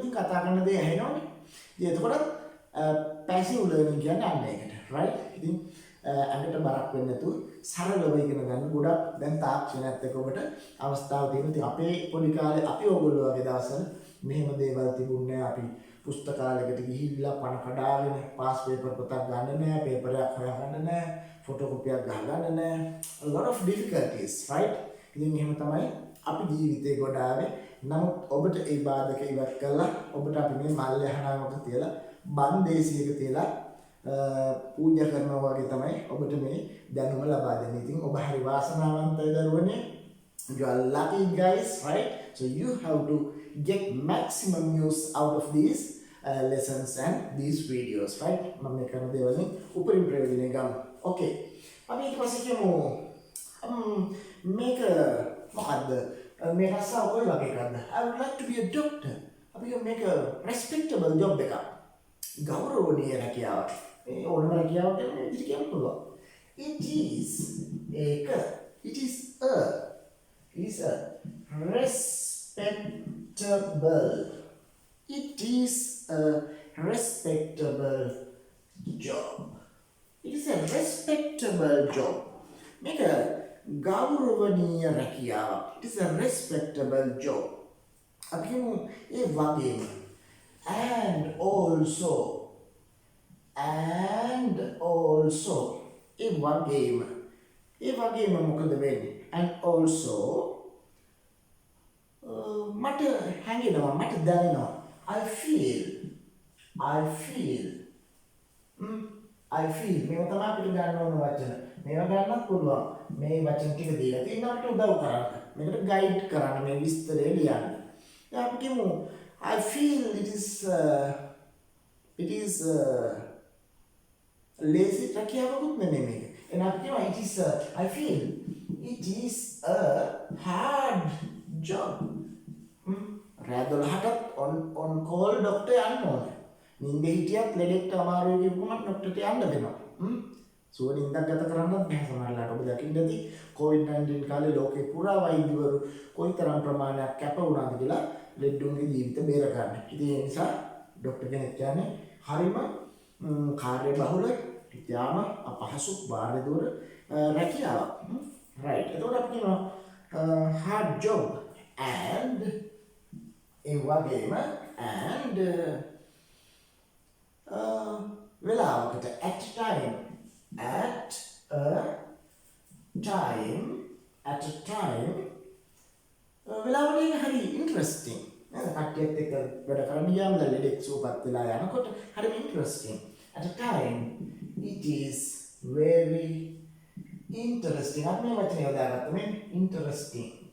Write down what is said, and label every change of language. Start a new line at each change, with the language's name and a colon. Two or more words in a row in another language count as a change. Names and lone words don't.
Sinhala: ඉතින් කතා කරන දේ ඇහෙනවනේ ඉතින් එතකොට
English: passive learning
Sinhala: කියන්නේ අන්න ඒකට රයිට් ඉතින් අඟට බරක් වෙන්නේ නැතුව සරලව ඉගෙන ගන්න ගොඩක් දැන් තාක්ෂණයත් එක්ක ඔබට අවස්ථාව තියෙනවා ඉතින් අපේ පොඩි කාලේ අපි ඕගොල්ලෝ වගේ දවස්වල මෙහෙම දේවල් තිබුණේ නැහැ අපි පුස්තකාලයකට ගිහිල්ලා පණ කඩාගෙන
English: pass paper
Sinhala: පොතක් ගන්න නැහැ පේපරයක් හොයාගන්න නැහැ ෆොටෝකොපියක් ගහගන්න නැහැ
English: a lot of difficulties right
Sinhala: ඉතින් එහෙම තමයි අපි ජීවිතේ ගොඩාවේ නමුත් ඔබට ඒ බාධක ඉවත් කළා ඔබට අපි මේ මල් යහනාවක තියලා බන්දේසියක තියලා පූජා කරනවා වගේ තමයි ඔබට මේ දැනුම ලබා දෙන්නේ ඉතින් ඔබ හරි වාසනාවන්තයි දරුවනේ
English: you are lucky guys right so you have to get maximum use out of these lessons and these videos right
Sinhala: මම මේ කරන දේවල් උපරිම ප්‍රයෝජනය ගන්න okay අපි ඊට පස්සේ කියමු මේක මොකද්ද මේ රස්සාව කොයි වගේ එකක්ද
English: I would like to be a doctor
Sinhala: අපි මේක
English: respectable job
Sinhala: එකක් ගෞරවනීය රැකියාවක් ඒ ඕනම රැකියාවක් ගැන ඉතිරි කියන්න පුළුවන්
English: it is
Sinhala: ඒක
English: it is a respectable it is a respectable job it is a respectable job
Sinhala: මේක ගෞරවනීය රැකියාවක්
English: it is a respectable job
Sinhala: අපි කියමු ඒ වගේම
English: and also
Sinhala: ඒ වගේම මොකද වෙන්නේ
English: and also
Sinhala: මට හැඟෙනවා මට දැනෙනවා
English: I feel
Sinhala: මේවා තමයි අපිට ගන්න ඕන වචන. මේවා ගන්නත් පුළුවන්. මේ වචන ටික දීලා තියෙනවා අපිට උදව් කරන්න. මේකට ගයිඩ් කරන්න මේ විස්තරය ලියන්න. දැන් අපි කියමු
English: I feel it is lazy
Sinhala: රැකියාවකුත් නෙමෙයි මේක. එහෙනම් අපි කියමු
English: I feel it is a hard job.
Sinhala: රෑ 12ට
English: on call doctor
Sinhala: යන්න ඕනේ. නින්දේ හිටියත් ලෙඩෙක්ට අමාරුයි කියපුවම ડોක්ටර්ට යන්න වෙනවා. සුව නින්දක් ගත කරන්නත් බෑ සමහරවිට. ඔබ දකින්න ඇති COVID-19 කාලේ ලෝකේ පුරා වෛද්‍යවරු කොයිතරම් ප්‍රමාණයක් කැප වුණාද කියලා ලෙඩුන්ගේ ජීවිත බේර ගන්න. ඉතින් ඒ නිසා ડોක්ටර් කෙනෙක් කියන්නේ හරිම කාර්යබහුල, ඉතාම අපහසු බාහිර රැකියාවක්.
English: right.
Sinhala: එතකොට අපි කියනවා
English: hard job and
Sinhala: ඒ වගේම
English: and වෙලාවකට at a time
Sinhala: වෙලාවලින් හරි ඉන්ටරෙස්ටිං නේද කට්ටියත් එක්ක වැඩ කරන්න ගියාම ලෙඩෙක් සුවපත් වෙලා යනකොට හරි ඉන්ටරෙස්ටිං
English: at a time it is very interesting
Sinhala: අපි මේ වචනේ යොදාගත්තා මේ ඉන්ටරෙස්ටිං